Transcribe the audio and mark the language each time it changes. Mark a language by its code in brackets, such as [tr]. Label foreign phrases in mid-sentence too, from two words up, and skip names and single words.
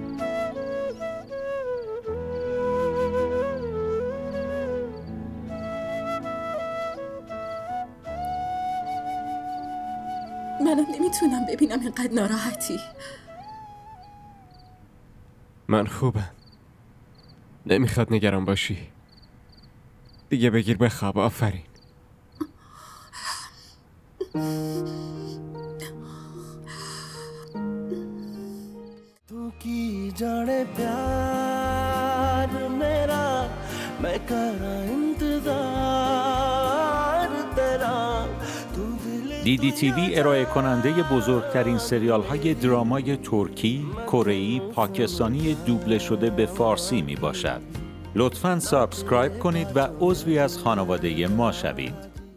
[fa] منم نمیتونم ببینم اینقدر ناراحتی. من خوبم. نمیخواد نگران باشی. دیگه بگیر بخواب. آفرین. [pa] ਤੂੰ ਕੀ ਜਾਣੇ ਪਿਆਰ ਮੇਰਾ ਮੈਂ ਕਰਾਂ ਇੰਤਜ਼ਾਰ ਤੇਰਾ ਤੂੰ ਦਿਲ [fa] DDTV ارائه کننده بزرگترین سریال های درامای ترکی، کره‌ای، پاکستانی دوبله شده به فارسی می باشد. لطفاً سابسکرایب کنید و عضوی از خانواده ما شوید.